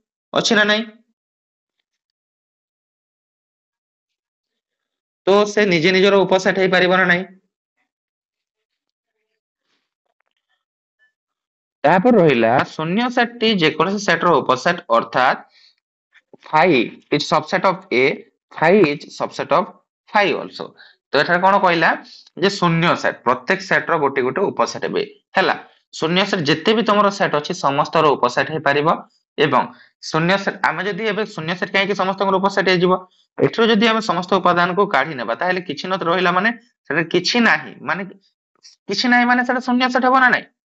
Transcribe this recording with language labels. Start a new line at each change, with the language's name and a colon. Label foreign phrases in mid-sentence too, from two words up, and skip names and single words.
Odia: ଅଛି ନା ନାହିଁ? ତ ସେ ନିଜେ ନିଜର ଉପସେଟ୍ ହେଇପାରିବ ନା ନାହିଁ? ତାପରେ ରହିଲା ଶୂନ୍ୟ ସେଟ୍ ଟି ଯେକୌଣସି ସେଟ୍ ର ଉପସେଟ୍, ଅର୍ଥାତ୍
English: phi is subset of A, phi is subset of phi also।
Odia: ତ ଏଠାରେ କଣ କହିଲା, ଯେ ଶୂନ୍ୟ ସେଟ୍ ପ୍ରତ୍ୟେକ ସେଟ୍ ର ଗୋଟେ ଗୋଟେ ଉପସେଟ୍ ହେବେ, ହେଲା। ଶୂନ୍ୟ ସେଟ୍ ଯେତେ ବି ତମର ସେଟ୍ ଅଛି ସମସ୍ତର ଉପସେଟ୍ ହେଇପାରିବ। ଏବଂ ଶୂନ୍ୟ ସେଟ୍, ଆମେ ଯଦି ଏବେ ଶୂନ୍ୟ ସେଟ୍ କାହିଁକି ସମସ୍ତଙ୍କର ଉପସେଟ୍ ହେଇଯିବ, ଏଥିରୁ ଯଦି ଆମେ ସମସ୍ତ ଉପାଦାନକୁ କାଢି ନେବା, ତାହେଲେ କିଛି ନ ରହିଲା ମାନେ ସେଟା କିଛି ନାହିଁ, ମାନେ କିଛି ନାହିଁ ମାନେ ସେଟା ଶୂନ୍ୟ ସେଟ୍ ହବ ନା ନାହିଁ?